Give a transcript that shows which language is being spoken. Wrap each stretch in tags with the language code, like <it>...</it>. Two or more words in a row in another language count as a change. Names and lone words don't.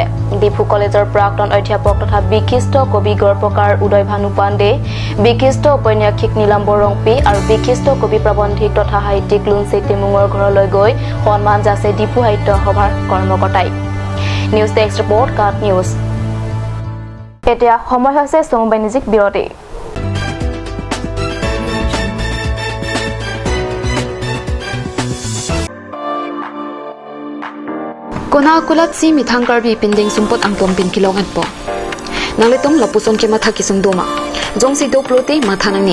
<as>ডিপু কলেজৰ প্ৰাক্তন অধ্যাপক তথা বিশিষ্ট কবি গড়প্ৰকাৰ উদয় ভানু পাণ্ডে, বিশিষ্ট ঔপন্যাসিক নীলাম্বৰ ৰংপি আৰু বিশিষ্ট কবি প্ৰবন্ধিক তথা সাহিত্যিক লুনচি টিমুঙৰ ঘৰলৈ গৈ সন্মান যাচে ডিপু সাহিত্য সভাৰ কৰ্মকৰ্তাই।</as> <en>News Desk Report Kat News.</en> <as>এতিয়া সময় হৈছে চমু বাণিজ্যিক বিৰতি।</as> <mjw>Kona akulat si mithangkar bi pinding sumpot ang pompin kilong at po. Nangletong lapuson ke matha kisung doma. Jong si do prote matha nangni.</mjw>